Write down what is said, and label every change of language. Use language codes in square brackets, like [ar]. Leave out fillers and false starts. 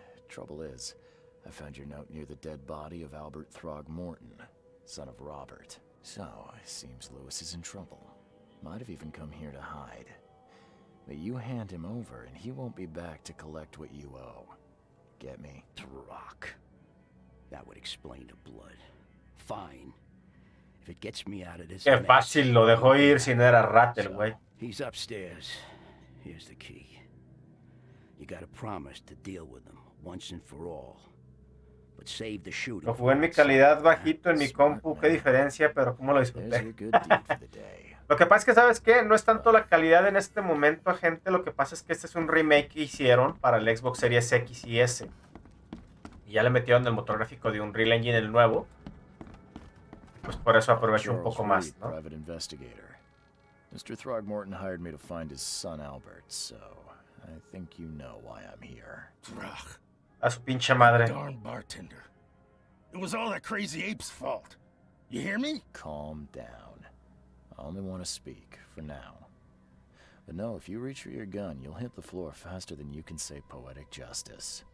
[en] Trouble is, I found your note near the dead body of Albert Throgmorton, son of Robert. So, it seems Lewis is in trouble. Might have even come here to hide. But you hand him over and he won't be back to collect what you owe. Get me? Rock. That would explain the blood. Fine. If it gets me out of this. [es] Qué fácil lo dejó ir si no era rat el güey. [en] He's upstairs. Here's the key. You gotta promise to deal with him once and for all. But save the shooting. [es] Lo jugué en mi calidad bajito en mi compu, qué diferencia, pero cómo lo disfruté. Lo que pasa es que, ¿sabes qué? No es tanto la calidad en este momento, gente. Lo que pasa es que este es un remake que hicieron para el Xbox Series X y S. Y ya le metieron el motor gráfico de Unreal Engine, el nuevo. Pues por eso aprovecho un poco más, ¿no? [en] Private investigator. Mr. Throgmorton hired me to find his son Albert, so I think you know why I'm here. [es] A su pinche madre. [en] Darn bartender. It was all that crazy ape's fault. You hear me? Calm down. I only want to speak, for now. But no, if you reach for your gun, you'll hit the floor faster than you can say poetic justice.